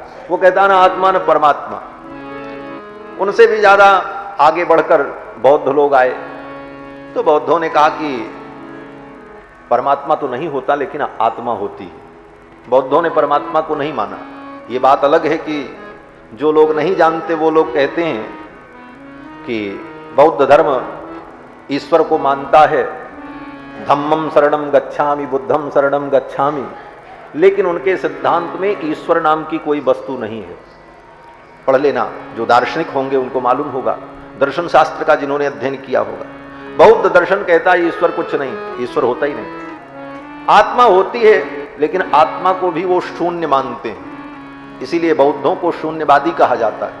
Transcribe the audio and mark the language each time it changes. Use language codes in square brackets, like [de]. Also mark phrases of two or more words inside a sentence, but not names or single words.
[hi] वो कहता है ना आत्मा न परमात्मा। उनसे भी ज्यादा आगे बढ़कर बौद्ध लोग आए, तो बौद्धों ने कहा कि परमात्मा तो नहीं होता लेकिन आत्मा होती है। बौद्धों ने परमात्मा को नहीं माना। ये बात अलग है कि जो लोग नहीं जानते वो लोग कहते हैं कि बौद्ध धर्म ईश्वर को मानता है, [pi] धम्मम शरणम गच्छामि, बुद्धम शरणम गच्छामि, [hi] लेकिन उनके सिद्धांत में ईश्वर नाम की कोई वस्तु नहीं है। पढ़ लेना, जो दार्शनिक होंगे उनको मालूम होगा, दर्शन शास्त्र का जिन्होंने अध्ययन किया होगा। बौद्ध दर्शन कहता है ईश्वर कुछ नहीं, ईश्वर होता ही नहीं। आत्मा होती है, लेकिन आत्मा को भी वो शून्य मानते हैं, इसीलिए बौद्धों को शून्यवादी कहा जाता है।